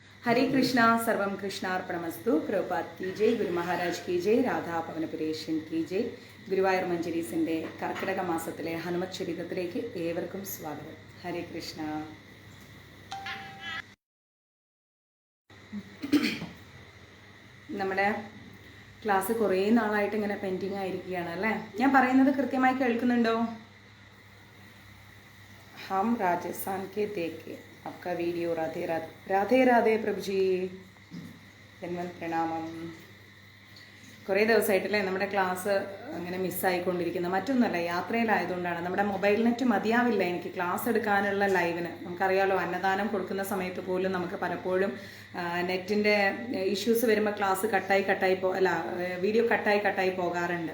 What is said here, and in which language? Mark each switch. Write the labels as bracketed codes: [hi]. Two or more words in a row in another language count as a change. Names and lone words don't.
[ml] हरे कृष्णा [sa] सर्वम कृष्णार्पणमस्तु [ml] प्रभुपाद [hi] की जय [ml] ഗുരു മഹാരാജ് [hi] की जय [ml] രാധാ പവനപുരേഷൻ [hi] की जय [ml] ഗുരുവായൂർ മഞ്ജരീസിൻ്റെ കർക്കിടക മാസത്തിലെ ഹനുമത് ചരിതത്തിലേക്ക് ഏവർക്കും സ്വാഗതം. ഹരേ കൃഷ്ണ. നമ്മുടെ ക്ലാസ് കുറേ നാളായിട്ട് ഇങ്ങനെ പെൻഡിങ് ആയിരിക്കുകയാണ് അല്ലേ? ഞാൻ പറയുന്നത് കൃത്യമായി കേൾക്കുന്നുണ്ടോ? [hi] हम राजस्थान के देखे आपका वीडियो. राधे राधे. राधे राधे प्रभु जी. [ml] ജന്മൻ പ്രണാമം. കുറേ ദിവസമായിട്ടല്ലേ നമ്മുടെ ക്ലാസ് അങ്ങനെ മിസ്സായിക്കൊണ്ടിരിക്കുന്നത്. മറ്റൊന്നുമല്ല, യാത്രയിലായതുകൊണ്ടാണ്. നമ്മുടെ മൊബൈൽ നെറ്റ് മതിയാവില്ല എനിക്ക് ക്ലാസ് എടുക്കാനുള്ള ലൈവിന്. നമുക്കറിയാലോ, അന്നദാനം കൊടുക്കുന്ന സമയത്ത് പോലും നമുക്ക് പലപ്പോഴും നെറ്റിൻ്റെ ഇഷ്യൂസ് വരുമ്പോൾ ക്ലാസ് വീഡിയോ കട്ടായി പോകാറുണ്ട്.